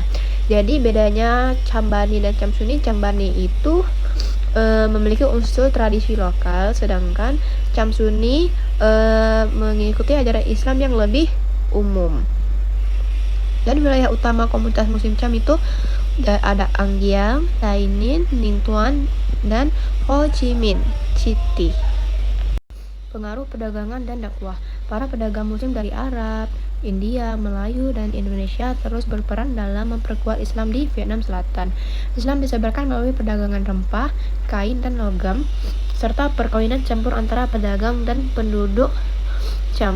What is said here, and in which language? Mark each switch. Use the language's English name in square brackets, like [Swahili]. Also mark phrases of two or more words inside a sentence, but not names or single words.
[Indonesian] Jadi bedanya Cham Bani dan Cham Sunni, Cham Bani itu memiliki unsur tradisi lokal, sedangkan Cham Sunni mengikuti ajaran Islam yang lebih umum. Dan wilayah utama komunitas Muslim Cham itu ada An Giang, Tay Ninh, Ninh Thuan, dan Ho Chi Minh City. Pengaruh perdagangan dan dakwah. Para pedagang Muslim dari Arab, India, Melayu, dan Indonesia terus berperan dalam memperkuat Islam di Vietnam Selatan. Islam disebarkan melalui perdagangan rempah, kain, dan logam, serta perkawinan campur antara pedagang dan penduduk Cham.